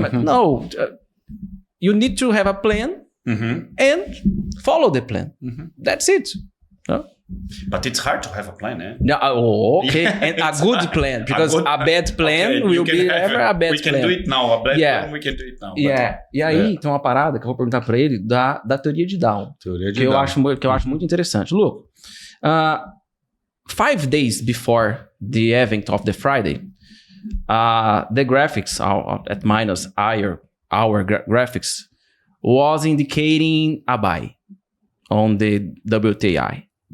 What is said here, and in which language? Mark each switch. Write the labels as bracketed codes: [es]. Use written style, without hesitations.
[en] No, you need to have a plan and follow the plan. That's it. No? But it's hard to have a plan, eh? No, okay. And a good plan, because a bad plan will be never a bad plan. We can do it now. A bad plan, we can do it now. [pt] E aí tem uma parada que eu vou perguntar para ele da teoria de Down. Que eu acho muito interessante. [en] Look, 5 days before the event of the Friday, the graphics at minus our graphics was indicating a buy on the WTI.